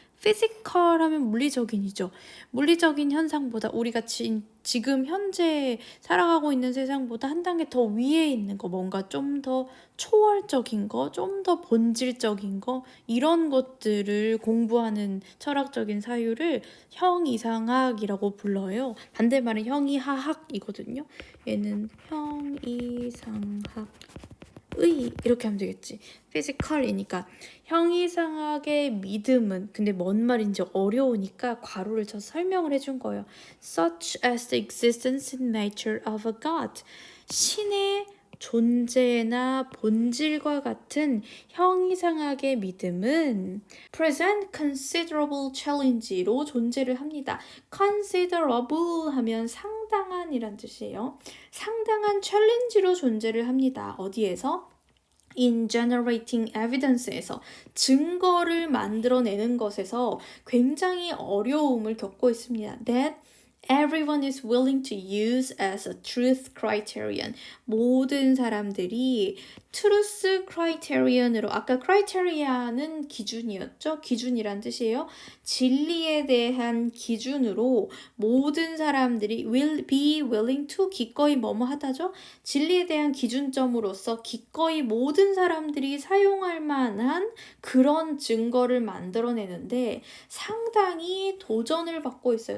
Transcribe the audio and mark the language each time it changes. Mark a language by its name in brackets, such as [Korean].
[Korean] 피지컬 하면 물리적인이죠. 물리적인 현상보다 우리가 지금 현재 살아가고 있는 세상보다 한 단계 더 위에 있는 거, 뭔가 좀 더 초월적인 거, 좀 더 본질적인 거, 이런 것들을 공부하는 철학적인 사유를 형이상학이라고 불러요. 반대말은 형이하학이거든요. 얘는 형이상학. 이렇게 하면 되겠지. 피지컬이니까 형이상학의 믿음은 근데 뭔 말인지 어려우니까 괄호를 쳐서 설명을 해준 거예요. [English] Such as the existence and nature of a god. [Korean] 신의 존재나 본질과 같은 형이상학의 믿음은 [English] present considerable challenge [Korean] 로 존재를 합니다. considerable 하면 상당한이란 뜻이에요. 상당한 challenge로 존재를 합니다. 어디에서? [English] in generating evidence [Korean] 에서 증거를 만들어내는 것에서 굉장히 어려움을 겪고 있습니다. [English] That everyone is willing to use as a truth criterion. [Korean] 모든 사람들이 [English] truth criterion, [Korean] 으로 아까 criteria는 기준이었죠? 기준이란 뜻이에요. 진리에 대한 기준으로 모든 사람들이 [English] will be willing to [Korean] 기꺼이 뭐뭐 하다죠? 진리에 대한 기준점으로서 기꺼이 모든 사람들이 사용할 만한 그런 증거를 만들어내는데 상당히 도전을 받고 있어요.